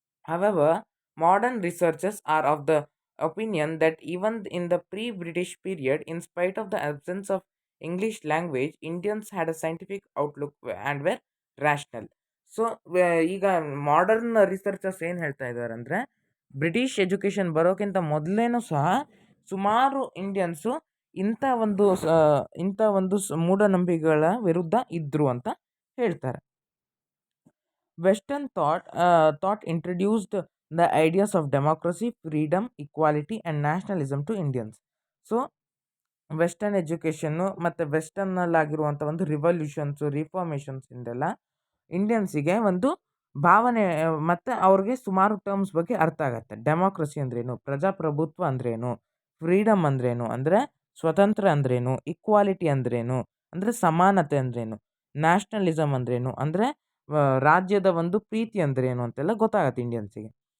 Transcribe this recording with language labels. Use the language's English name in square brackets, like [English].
[English] However, modern researchers are of the opinion that even in the pre-British period, in spite of the absence of English language, Indians had a scientific outlook and were rational. [Kannada] So ಈಗ modern researchers ಏನು ಹೇಳ್ತಾ ಇದ್ದಾರೆ ಅಂದರೆ, British education ಬರೋಕ್ಕಿಂತ ಮೊದಲೇನೂ ಸಹ ಸುಮಾರು Indians ಇಂಥ ಒಂದು ಮೂಢನಂಬಿಕೆಗಳ ವಿರುದ್ಧ ಇದ್ದರು ಅಂತ ಹೇಳ್ತಾರೆ. [English] Western thought introduced the ideas of democracy, freedom, equality and nationalism to Indians. [Kannada] So western education ಮತ್ತು ವೆಸ್ಟರ್ನಲ್ಲಾಗಿರುವಂಥ ಒಂದು ರಿವಲ್ಯೂಷನ್ಸು, ರಿಫಾರ್ಮೇಷನ್ಸ್ ಇಂದೆಲ್ಲ ಇಂಡಿಯನ್ಸಿಗೆ ಒಂದು ಭಾವನೆ ಮತ್ತು ಅವ್ರಿಗೆ ಸುಮಾರು ಟರ್ಮ್ಸ್ ಬಗ್ಗೆ ಅರ್ಥ ಆಗುತ್ತೆ. ಡೆಮೋಕ್ರಸಿ ಅಂದ್ರೇನು, ಪ್ರಜಾಪ್ರಭುತ್ವ ಅಂದ್ರೇನು, ಫ್ರೀಡಮ್ ಅಂದ್ರೇನು ಅಂದರೆ ಸ್ವತಂತ್ರ ಅಂದ್ರೇನು, ಇಕ್ವಾಲಿಟಿ ಅಂದ್ರೇನು ಅಂದರೆ ಸಮಾನತೆ ಅಂದ್ರೇನು, ನ್ಯಾಷನಲಿಸಮ್ ಅಂದ್ರೇನು ಅಂದರೆ ರಾಜ್ಯದ ಒಂದು ಪ್ರೀತಿ ಅಂದ್ರೇನು ಅಂತೆಲ್ಲ ಗೊತ್ತಾಗತ್ತೆ ಇಂಡಿಯನ್ಸಿಗೆ.